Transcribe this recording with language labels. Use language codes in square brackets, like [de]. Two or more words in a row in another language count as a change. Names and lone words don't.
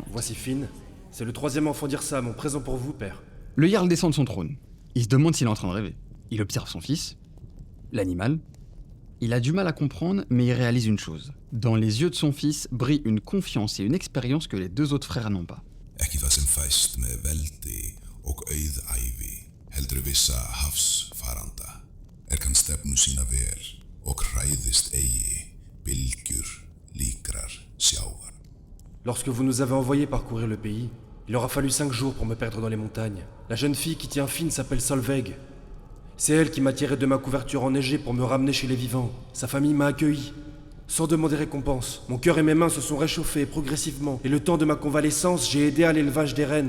[fr] Voici Finn. C'est le 3e enfant d'Yrsa, mon présent pour vous, père. Le Jarl descend de son trône. Il se demande s'il est en train de rêver. Il observe son fils, l'animal. Il a du mal à comprendre, mais il réalise une chose. Dans les yeux de son fils brille une confiance et une expérience que les deux autres frères n'ont pas. [is] Ekki það sem fæst með veldi og auðæfi, heldur vissa hafsfaranda, kann stefnu sína vel og hræðist eigi bylgjur líkrar sjávar. [fr] Lorsque vous nous avez envoyés parcourir le pays, il aura fallu 5 jours pour me perdre dans les montagnes. La jeune fille qui tient Finn s'appelle Solveig. C'est elle qui m'a tiré de ma couverture enneigée pour me ramener chez les vivants. Sa famille m'a accueilli. Sans demander récompense, mon cœur et mes mains se sont réchauffés progressivement, et le temps de ma convalescence, j'ai aidé à l'élevage des rennes.